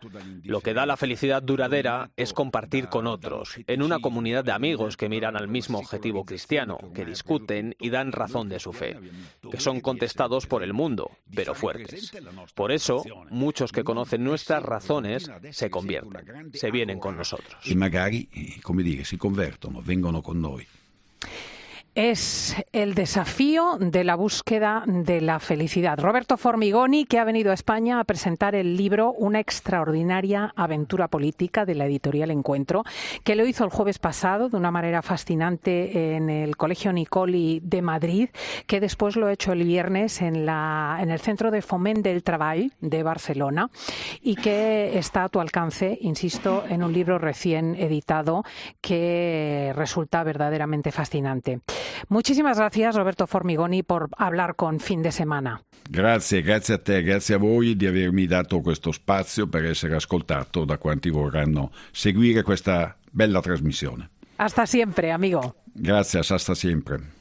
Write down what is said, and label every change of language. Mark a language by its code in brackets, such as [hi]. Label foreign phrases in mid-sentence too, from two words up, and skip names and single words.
[es] Lo que da la felicidad duradera es compartir con otros, en una comunidad de amigos que miran al mismo objetivo cristiano, que discuten y dan razón de su fe, que son contestados por el mundo, pero fuertes. Por eso, muchos que conocen nuestras razones se convierten, se vienen con nosotros. [it] Y magari, come dire, si convertono, vengono con noi. [es] Es el desafío de la búsqueda de la felicidad. Roberto Formigoni, que ha venido a España a presentar el libro Una extraordinaria aventura política, de la editorial Encuentro, que lo hizo el jueves pasado de una manera fascinante en el Colegio Nicoli de Madrid, que después lo ha hecho el viernes en el Centro de Foment del Treball de Barcelona y que está a tu alcance, insisto, en un libro recién editado que resulta verdaderamente fascinante. Muchísimas gracias, Roberto Formigoni, por hablar con Fin de Semana. [it] Grazie a te, grazie a voi di avermi dato questo spazio per essere ascoltato da quanti vorranno seguire questa bella trasmissione. [es] Hasta siempre, amigo. Gracias, hasta siempre.